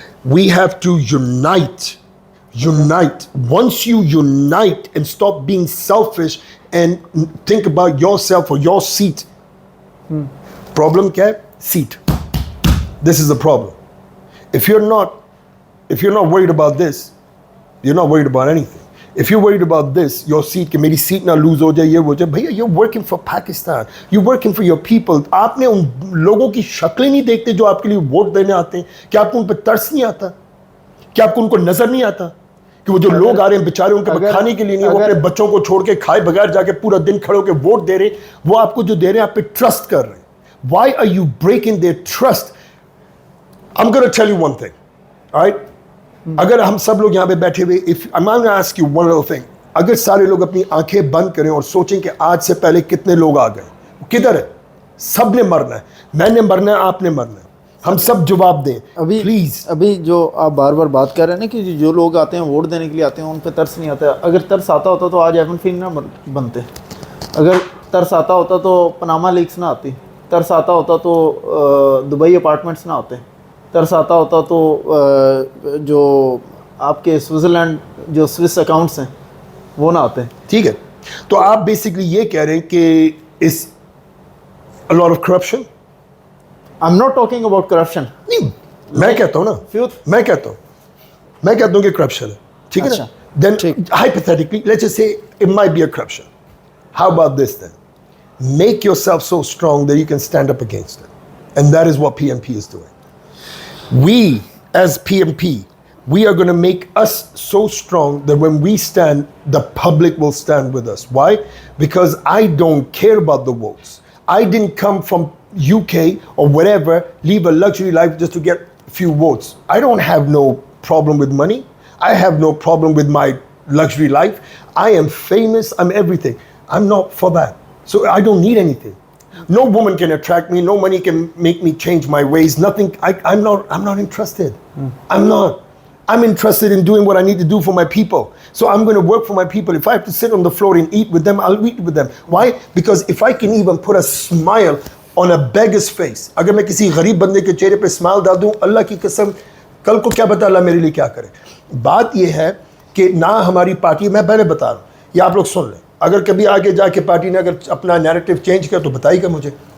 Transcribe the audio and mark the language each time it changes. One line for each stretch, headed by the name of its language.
English: We have to unite. Once you unite and stop being selfish and think about yourself or your seat. Problem
Urdu: kya hai?
English: Seat. This is the problem. If you're not worried about this, you're not worried about anything. if you're worried about this, your seat,
Urdu: کہ میری seat نہ lose ہو جائے, یہ ہو جائے, بھیا
English: you're working for Pakistan, you're working for your people.
Urdu: آپ نے ان لوگوں کی شکلیں نہیں دیکھتے جو آپ کے لیے ووٹ دینے آتے ہیں؟ کیا آپ کو ان پہ ترس نہیں آتا؟ کیا آپ کو ان کو نظر نہیں آتا کہ وہ جو لوگ آ رہے ہیں بیچارے ان کے کھانے کے لیے نہیں, وہ اپنے بچوں کو چھوڑ کے کھائے بغیر جا کے پورا دن کھڑے ہو کے ووٹ دے رہے ہیں, وہ آپ کو جو دے رہے ہیں آپ پہ ٹرسٹ کر رہے ہیں.
English: Why are you breaking their trust? I'm going to tell you one thing, all right?
Urdu: اگر ہم سب لوگ یہاں پہ بیٹھے ہوئے,
English: if I'm going to ask you one little thing,
Urdu: اگر سارے لوگ اپنی آنکھیں بند کریں اور سوچیں کہ آج سے پہلے کتنے لوگ آ گئے, کدھر ہے؟ سب نے مرنا ہے, میں نے مرنا ہے, آپ نے مرنا ہے, ہم سب جواب دیں پلیز. ابھی جو آپ بار بار بات کر رہے ہیں نا کہ جو لوگ آتے ہیں ووٹ دینے کے لیے آتے ہیں ان پہ ترس نہیں آتا. اگر ترس آتا ہوتا تو آج ایون فین نہ بنتے, اگر ترس آتا ہوتا تو پناما لیکس نہ آتی, ترس آتا ہوتا تو دبئی اپارٹمنٹس نہ ہوتے, ترس آتا ہوتا تو جو آپ کے سوئٹزرلینڈ جو سوئس اکاؤنٹس ہیں وہ نہ آتے. ٹھیک ہے, تو آپ بیسکلی یہ کہہ رہے ہیں کہ اس
English: a lot of corruption. I'm not talking about corruption.
Urdu: نہیں, میں کہتا ہوں نا, میں کہتا ہوں کہ کرپشن ہے, ٹھیک ہے نا.
English: Then hypothetically, let's just say it might be a corruption. How about this then? Make yourself so strong that you can stand up against it. And that is what PMP is doing. We, as PMP, we are going to make us so strong that when we stand, the public will stand with us. Why? Because I don't care about the votes. I didn't come from UK or whatever, live a luxury life just to get a few votes. I don't have no problem with money. I have no problem with my luxury life. I am famous, I'm everything. I'm not for that. So I don't need anything. No woman can attract me, no money can make me change my ways, nothing. I'm not interested. I'm not. I'm interested in doing what I need to do for my people. So I'm going to work for my people. If I have to sit on the floor and eat with them, I'll eat with them. Why? Because if I can even put a smile on a beggar's face,
Urdu: اگر میں کسی غریب بندے کے چہرے پہ smile ڈال دوں, اللہ کی قسم کل کو کیا پتا اللہ میرے لیے کیا کرے. بات یہ ہے کہ نہ ہماری پارٹی, میں پہلے بتا رہا ہوں, یہ آپ لوگ سن لیں, اگر کبھی آگے جا کے پارٹی نے اگر اپنا نیریٹو چینج کیا تو بتائیے گا مجھے.